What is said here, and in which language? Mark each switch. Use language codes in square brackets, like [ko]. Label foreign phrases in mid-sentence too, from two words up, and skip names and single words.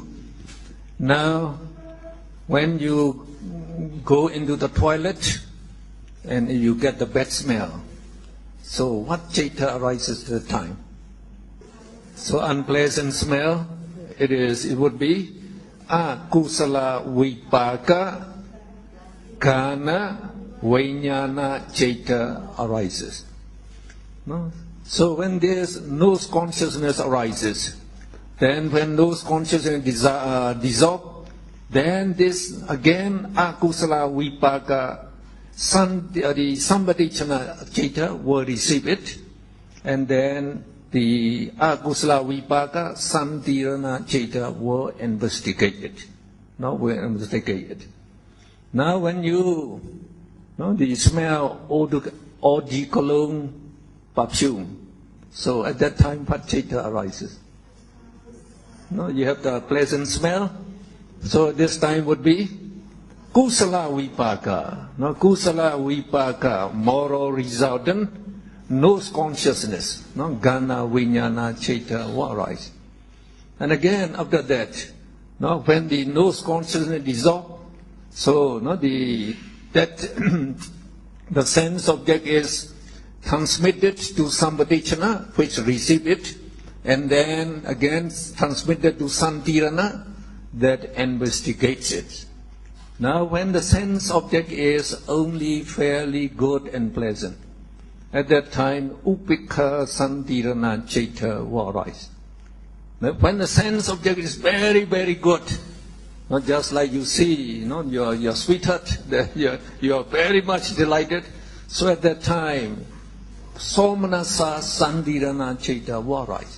[en] Now, when you go into the toilet and you get the bad smell, so what citta arises at the time? So unpleasant smell, it would be [pi] akusala vipaka kana vijnana citta [en] arises. No? So when there's nose consciousness arises, then when nose consciousness dissolve, then this again [pi] akusala vipaka [en] the [pi] sambhadicana citta [en] will receive it, and then the [pi] akusala vipaka santirana citta [en] will investigate it. Now Now when you the smell eau de cologne perfume, so at that time what citta arises? You have the pleasant smell, so this time would be [pi] kusala vipaka. Kusala vipaka, [en] moral resultant, nose consciousness, [pi] gana vijnana citta [en] will arise. And again after that, when the nose consciousness dissolves, so the sense object is transmitted to sambhadicana, which receive it, and then again transmitted to santirana, that investigates it. Now when the sense object is only fairly good and pleasant, at that time [pi] upekha santirana citta [en] will arise. Now, when the sense object is very, very good, not just like you see, your sweetheart, you are very much delighted, so at that time [pi] somanasa santirana citta [en] will arise.